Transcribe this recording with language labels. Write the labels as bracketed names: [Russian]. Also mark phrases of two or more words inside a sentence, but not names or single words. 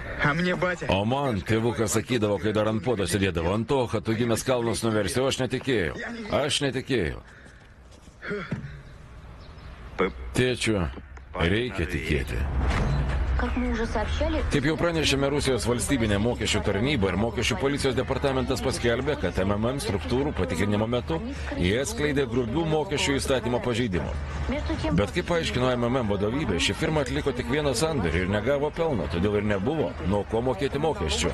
[Russian] А мне батя. [Lithuanian] O man tėvukas sakydavo, kai dar ant podo sėdėdavo, ant to, kad tu gimęs kalnus nuversti, o aš netikėjau. Aš netikėjau. Tėčiu, reikia tikėti. [Russian] Как мы уже сообщали, [Lithuanian] Kaip jau pranešėme, Rusijos valstybinė mokesčių tarnyba ir mokesčių policijos departamentas paskelbė, kad MMM struktūrų patikrinimo metu jie atskleidė grubių mokesčių įstatymo pažeidimų. [Russian] между тем, [Lithuanian] Bet kaip paaiškino MMM vadovybė, ši firma atliko tik vieną sandorį ir negavo pelno, todėl ir nebuvo nuo ko mokėti mokesčių.